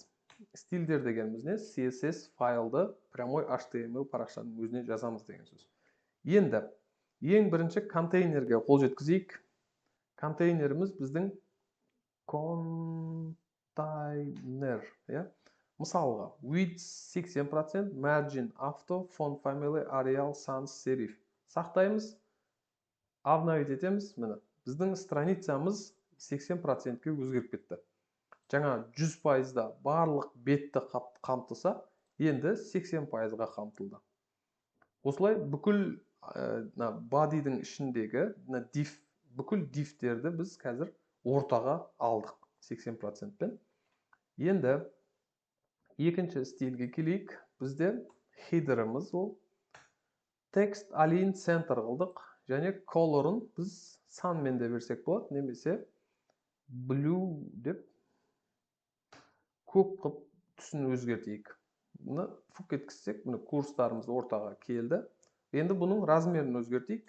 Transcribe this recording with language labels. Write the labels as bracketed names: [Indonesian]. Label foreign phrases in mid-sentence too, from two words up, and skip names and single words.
[Kazakh] Стильдер дегеніміз не? CSS файлды прямой HTML парақшаның өзіне жазамыз деген сөз. Енді ең бірінші контейнерге қол жеткізейік. Контейнеріміз біздің контейнер. Мысалға, [English] width 80%, margin, auto, font family, Arial, sans serif. [Kazakh] Сақтаймыз, обновить етеміз. Міне, біздің страницамыз 80%-ке өзгеріп кетті. Жаңа 100%-да барлық бетті қамтыса, енді 80%-ға қамтылды. Осылай бүкіл body'дің ішіндегі бүкіл divтерді біз қазір ортаға алдық 80%-пен. Енді екінші стильге келейік. Бізде header'ымыз ол [English] text align center [Kazakh] қылдық, және color'ын біз санмен де берсек болады, немесе blue деп көк қып түсін өзгертейік. Бұны фук еткізсек, бұны курстарымыз ортаға келді. Енді бұның размерін өзгертейік.